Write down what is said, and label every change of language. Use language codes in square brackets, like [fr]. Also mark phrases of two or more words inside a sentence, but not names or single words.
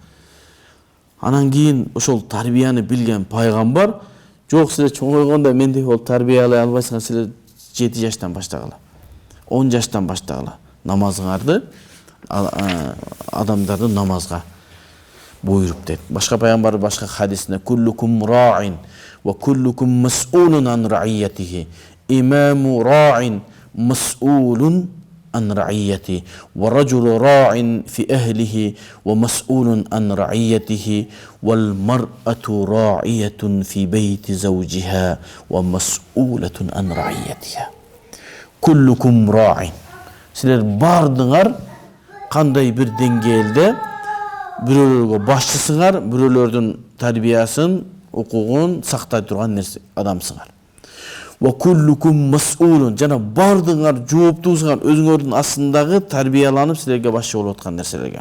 [ky] Анан кийин ошол тарбияны билген пайгамбар, жок силер чоңойгондо мендей болуп тарбиялай албайсыңар, силер 7 жаштан баштагыла. 10 жаштан баштагыла. Намазыңарды адамдарды намазга буйруп дейт. Башка пайгамбар башка хадисинде [ar] كلكم راع وكلكم مسؤول عن رعيته. الإمام راع مسؤول عن رعيته ورجل راع في أهله ومسؤول عن رعيته والمرأة راعية في بيت زوجها ومسؤولة عن رعيتها كلكم راع. [ky] Силер бардыңар кандай бир деңгээлде бирөөлөргө башчысыңар, бирөөлөрдүн тарбиясын, укугун сактай турган нерсе адамсыңар. [ar] وكلكم مسؤول, [ky] жана бардыңар жооптуусуңар өзүңөрдүн астындагы тарбияланып силерге башчы болуп аткан нерселерге.